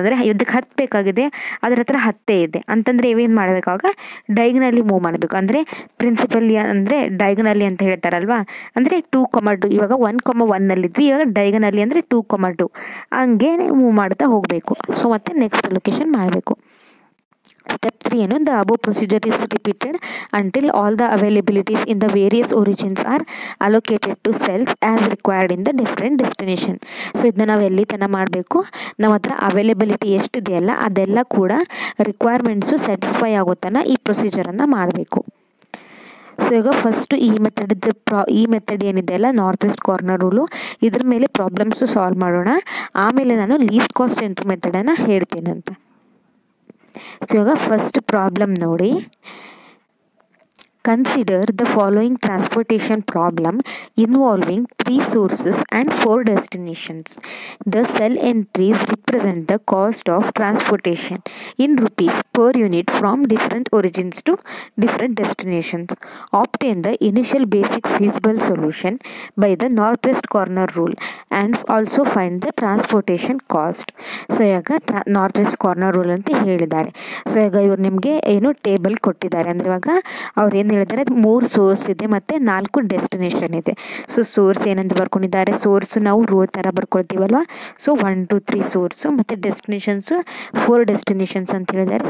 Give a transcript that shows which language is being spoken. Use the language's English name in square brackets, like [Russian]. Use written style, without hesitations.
[Kannada] ಅಂದರೆ ಇದಕ್ಕೆ 10 ಬೇಕಾಗಿದೆ, ಅದರ ಹತ್ರ 10 ಇದೆ ಅಂತಂದರೆ ಏನು ಮಾಡಬೇಕಾಗ ಡೈಗನಲ್ಲಿ ಮೂವ್ ಮಾಡಬೇಕು. ಅಂದರೆ ಪ್ರಿನ್ಸಿಪಲ್ ಅಂದರೆ ಡೈಗನಲ್ಲಿ ಅಂತ ಹೇಳ್ತಾರಲ್ವಾ, ಅಂದರೆ 2,2. ಇವಾಗ 1,1 ಇವಾಗ ಡೈಗನಲ್ಲಿ ಅಂದರೆ 2,2 ಹಂಗೆ ಮೂವ್ ಮಾಡ್ತಾ ಹೋಗಬೇಕು. ಸೊ ಮತ್ತೆ ನೆಕ್ಸ್ಟ್ ಲೊಕೇಶನ್ ಮಾಡಬೇಕು. [English] Step 3 [Kannada] ಏನು, [English] the above procedure is repeated until all the availabilities in the various origins are allocated to cells as required in the different destination. [Kannada] So ಇದನ್ನ ನಾವು ಎಲ್ಲಿ ತನಕ ಮಾಡಬೇಕು, ನಮ್ಮ ಹತ್ರ ಅವೈಲೇಬಿಲಿಟಿ ಎಷ್ಟಿದೆಯಲ್ಲ ಅದೆಲ್ಲ ಕೂಡ ರಿಕ್ವೈರ್ಮೆಂಟ್ಸು ಸ್ಯಾಟಿಸ್ಫೈ ಆಗೋ ತನಕ ಈ ಪ್ರೊಸೀಜರನ್ನು ಮಾಡಬೇಕು. ಸೊ ಈಗ ಫಸ್ಟು ಈ ಮೆಥಡ್ ಏನಿದೆಯಲ್ಲ ನಾರ್ತ್ ವೆಸ್ಟ್ ಕಾರ್ನರ್ ರೂಲು, ಇದ್ರ ಮೇಲೆ ಪ್ರಾಬ್ಲಮ್ಸು ಸಾಲ್ವ್ ಮಾಡೋಣ. ಆಮೇಲೆ ನಾನು ಲೀಸ್ಟ್ ಕಾಸ್ಟ್ ಎಂಟ್ರಿ ಮೆಥಡನ್ನು ಹೇಳ್ತೀನಂತ. ಸೊ ಇವಾಗ ಫಸ್ಟ್ ಪ್ರಾಬ್ಲಮ್ ನೋಡಿ. [English] Consider the following transportation problem involving 3 sources and 4 destinations. The cell entries represent the cost of transportation in rupees per unit from different origins to different destinations. Obtain the initial basic feasible solution by the northwest corner rule and also find the transportation cost. [Kannada] So ಇವಾಗ north corner rule ಅಂತ ಹೇಳಿದ್ದಾರೆ. So ಈಗ ಇವ್ರು ನಿಮಗೆ ಏನು table ಕೊಟ್ಟಿದ್ದಾರೆ, ಅಂದರೆ ಇವಾಗ ಅವ್ರು ಏನು ಹೇಳಿದ್ದಾರೆ, 3 ಸೋರ್ಸ್ ಇದೆ ಮತ್ತು 4 ಡೆಸ್ಟಿನೇಷನ್ ಇದೆ. ಸೊ ಸೋರ್ಸ್ ಏನಂತ ಬರ್ಕೊಂಡಿದ್ದಾರೆ, ಸೋರ್ಸು ನಾವು ರೋ ಥರ ಬರ್ಕೊಳ್ತೀವಲ್ವ. ಸೊ 1 2 3 ಸೋರ್ಸು ಮತ್ತು ಡೆಸ್ಟಿನೇಷನ್ಸು 4 ಡೆಸ್ಟಿನೇಷನ್ಸ್ ಅಂತ ಹೇಳಿದ್ದಾರೆ.